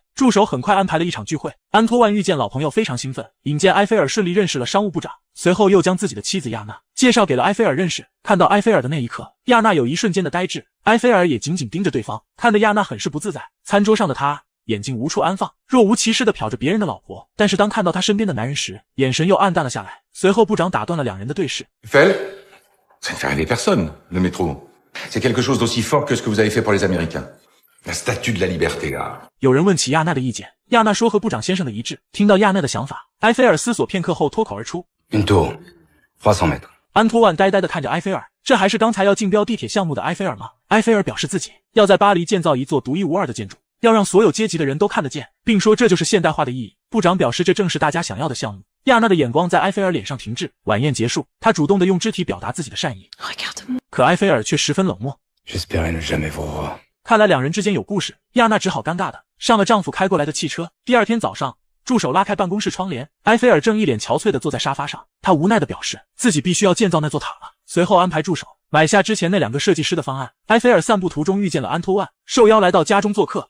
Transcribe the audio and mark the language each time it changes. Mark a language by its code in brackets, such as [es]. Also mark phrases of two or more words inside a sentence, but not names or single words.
[zh] 助手很快安排了一场聚会，安托万遇见老朋友非常兴奋，引荐埃菲尔顺利认识了商务部长，随后又将自己的妻子亚娜介绍给了埃菲尔认识。看到埃菲尔的那一刻，亚娜有一瞬间的呆滞，埃菲尔也紧紧盯着对方，看得亚娜很是不自在。餐桌上的她眼睛无处安放，若无其事地瞟着别人的老婆，但是当看到他身边的男人时，眼神又暗淡了下来。随后部长打断了2人的对视。 [fr] Eiffel, ça ne fait rêver personne, le métro. C'est quelque chose d'aussi fort que ce que vous avez fait pour les Américains. La statue de la liberté, là. [zh] 有人问起亚娜的意见，亚娜说和部长先生的一致。听到亚娜的想法，埃菲尔思索片刻后脱口而出 [fr] Une tour, 300 mètres. [zh] 安托万呆呆地看着埃菲尔，这还是刚才要竞标地铁项目的埃菲尔吗？埃菲尔表示自己要在巴黎建造一座独一无二的建筑，要让所有阶级的人都看得见，并说这就是现代化的意义。部长表示这正是大家想要的项目。亚娜的眼光在埃菲尔脸上停滞。晚宴结束，她主动地用肢体表达自己的善意，可埃菲尔却十分冷漠。 [fr] J'espérais ne jamais vous revoir. [zh] 看来2人之间有故事，亚娜只好尴尬的上了丈夫开过来的汽车。第2天早上，助手拉开办公室窗帘，埃菲尔正一脸憔悴地坐在沙发上，他无奈地表示自己必须要建造那座塔了。随后安排助手买下之前那2个设计师的方案。埃菲尔散步途中遇见了安托万，受邀来到家中做客。